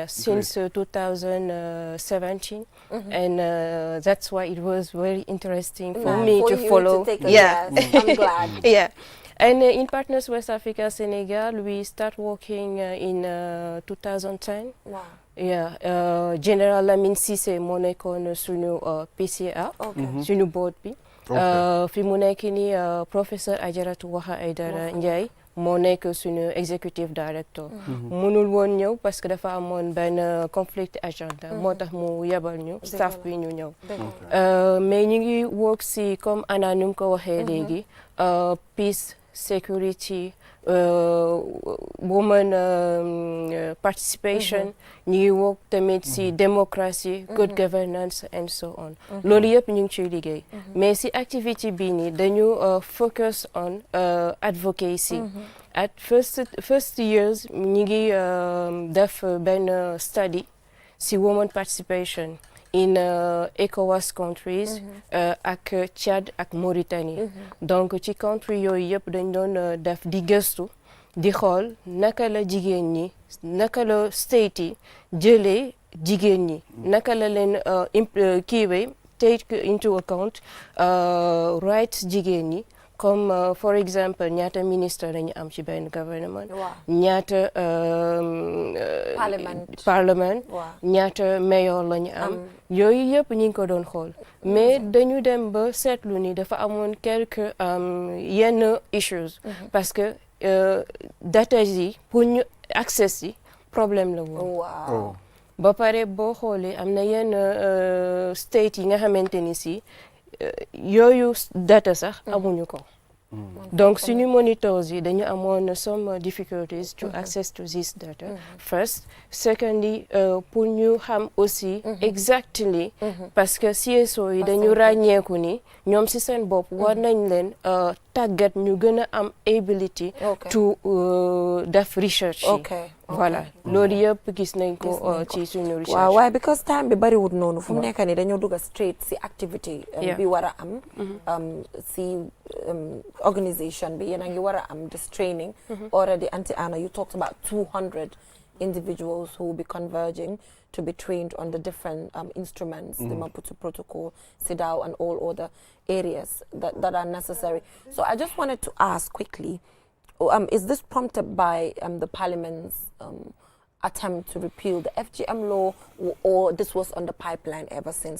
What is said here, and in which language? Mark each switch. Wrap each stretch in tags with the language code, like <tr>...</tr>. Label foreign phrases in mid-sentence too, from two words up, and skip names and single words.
<en>Since 2017, and that's why it was very interesting for me to follow. I'm glad. Yeah. And in Partners West Africa, Senegal, we start working in 2010. Wow.</en> <wo>Yeah, General Lamine Cissé moo nekkoon suñu PCA. suñu board bi. fi mu nekk ni professeur Adjaratou Waha Aidara Ndiaye moo nekk suñu</wo> <en>executive director.</en> <wo>mënul woon ñëw</wo> <fr>parce que</fr> <wo>dafa amoon benn</wo> <en>conflict agenda.</en> <wo>moo tax mu yebal ñu staff bi ñu ñëw. mais ñu ngi work si comme Anna nu mu ko waxee léegi</wo> <en>peace, security, women participation,</en> <wo>ñu work tamit si</wo> <en>democracy, good governance and so on.</en> <wo>loolu yëpp ñu ngi ciy liggéey. mais si activité bii nii dañu</wo> <en>focus on advocacy. At first years</en> <wo>ñu ngi def benn study si</wo> <en>women participation in ECOWAS countries</en> <wo>ak Tchad ak Mauritanie. donc ci country yooyu yëpp dañ doon def di gëstu di xool naka la jigéen ñi naka la state yi jëlee jigéen ñi naka la leen kiiwee</wo> <en>take into account rights</en> <wo>jigéen ñi.</wo> <fr>comme for exemple</fr> <wo>ñaata ministre lañu am ci benn gouvernement. ñaata parlement. ñaata mayor lañu am. yooyu yëpp ñu ngi ko doon xool. mais dañu dem ba seetlu ni dafa amoon quelques yenn issues. parce que data yi pour ñu access yi problème la woon. ba pare boo xoolee am na yenn state yi nga xamante ni si. yooyu data sax amuñu ko. donc suñu monitors yi dañu amoon</wo> <en>some difficulties to access to this data. first secondly</en> <wo>pour ñu xam aussi exactly parce que CSO yi dañu ràññeeku ni ñoom si seen bopp war nañ leen tàggat ñu gën a am</wo> <en>ability to</en> <wo>def research yi. voilà loolu yëpp gis nañ ko ci suñu research. waaw waaye because time bi bariwul noonu fu mu nekk nii dañoo dugg straight si activity bi war a am si organisation bi yéen a ngi war a am</wo> <en>this training. already Auntie Anna you talked about 200 individuals who will be converging to be trained on the different instruments, the Maputo Protocol, CEDAW, and all other areas that are necessary. So I just wanted to ask quickly, is this prompted by the Parliament's attempt to repeal the FGM law, or this was on the pipeline ever since?</en>